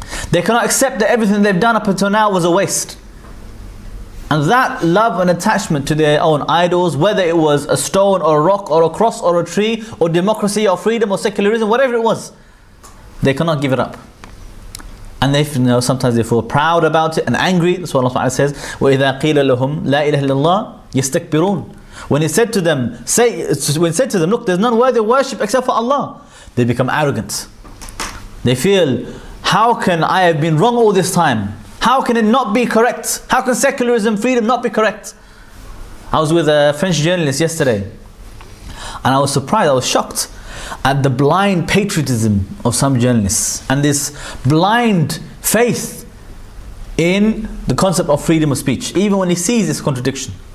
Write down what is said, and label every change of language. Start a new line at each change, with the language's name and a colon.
English: They cannot accept that everything they've done up until now was a waste. And that love and attachment to their own idols, whether it was a stone or a rock or a cross or a tree or democracy or freedom or secularism, whatever it was, they cannot give it up. And they, sometimes they feel proud about it and angry. That's what Allah says,
Arabic: وَإِذَا قِيلَ لَهُمْ لَا إِلَهَ إِلَّا اللَّهِ يَسْتَكْبِرُونَ.
English: When it said to them, look, there's none worthy of worship except for Allah, they become arrogant. They feel, how can I have been wrong all this time? How can it not be correct? How can secularism, freedom not be correct? I was with a French journalist yesterday and I was surprised, I was shocked at the blind patriotism of some journalists and this blind faith in the concept of freedom of speech, even when he sees this contradiction.